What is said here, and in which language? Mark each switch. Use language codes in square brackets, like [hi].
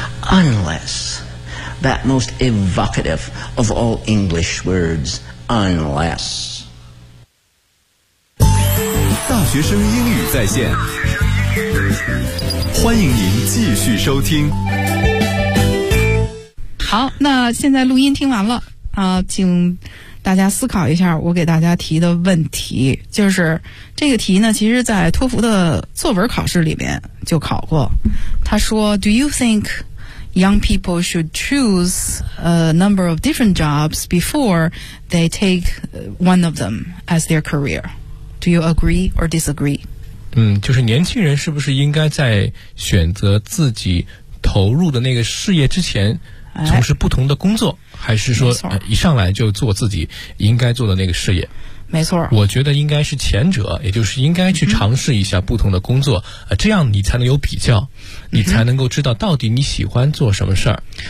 [en] Unless, that most evocative of all English words, unless. [zh] 大学生英语在线，欢迎您继续收听。好，那现在录音听完了，请大家思考一下我给大家提的问题，就是这个题呢，其实在托福的作文考试里面就考过。他说 [en] Do you think young people should choose a number of different jobs before they take one of them as their career? Do you agree or disagree? [zh] 就是年轻人是不是应该在选择自己投入的那个事业之前从事不同的工作，还是说一上来就做自己应该做的那个事业？没错，我觉得应该是前者，也就是应该去尝试一下不同的工作，这样你才能有比较，你才能够知道到底你喜欢做什么事儿。